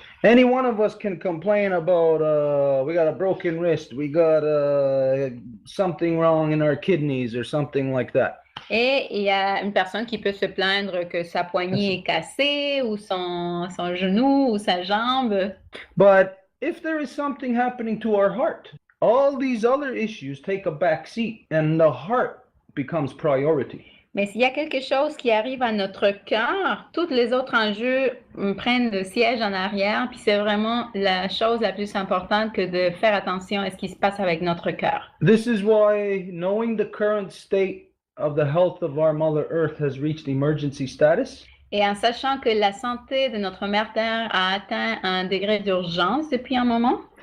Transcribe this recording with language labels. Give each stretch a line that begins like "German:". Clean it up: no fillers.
English: Any one of us can complain about we got a broken wrist, we got something wrong in our kidneys or something like that.
French: Et il y a une personne qui peut se plaindre que sa poignée est cassée ou son genou ou sa jambe.
English: But if there is something happening to our heart, all these other issues take a back seat and the heart becomes priority.
French: Mais s'il y a quelque chose qui arrive à notre cœur, tous les autres enjeux prennent le siège en arrière, puis c'est vraiment la chose la plus importante que de faire attention à ce qui se passe avec notre cœur.
English: This is why knowing the current state of the health of our Mother Earth has reached emergency status,
French: Et en sachant que la santé de notre mère Terre a atteint un degré d'urgence depuis un moment,